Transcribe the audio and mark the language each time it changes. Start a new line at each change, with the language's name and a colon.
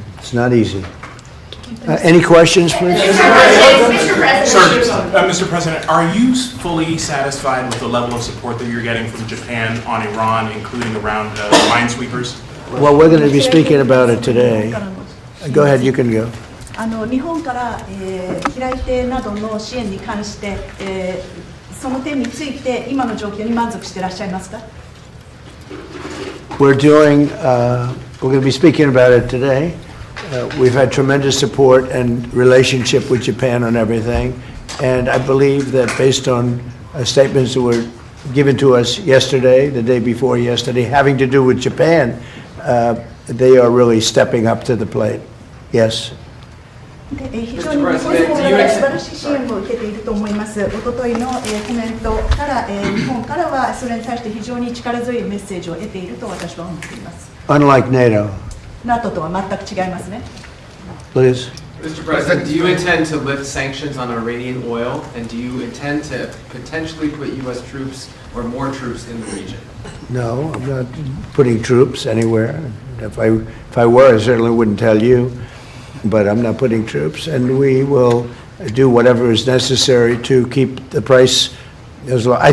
English: It's not easy. Any questions, please? Mr. President, are you fully satisfied with the level of support that you're getting from Japan on Iran, including around minesweepers? Well, we're going to be speaking about it today. Go ahead, you can go.
Japanese: 日本から、平井邸などの支援に関して、その点について今の状況に満足していらっしゃいますか？
English: We're going to be speaking about it today. We've had tremendous support and relationship with Japan on everything, and I believe that based on statements that were given to us yesterday, the day before yesterday, having to do with Japan, they are really stepping up to the plate. Yes.
Japanese: 非常に日本の方々素晴らしい支援を受けていると思います。おとといのコメントから、日本からはそれに対して非常に力強いメッセージを得ていると私は思っています。
English: Unlike NATO.
Japanese: NATO とは全く違いますね。
English: Please. Mr. President, do you intend to lift sanctions on Iranian oil, and do you intend to potentially put U.S. troops or more troops in the region? No, I'm not putting troops anywhere. If I were, I certainly wouldn't tell you. But I'm not putting troops, and we will do whatever is necessary to keep the price as low.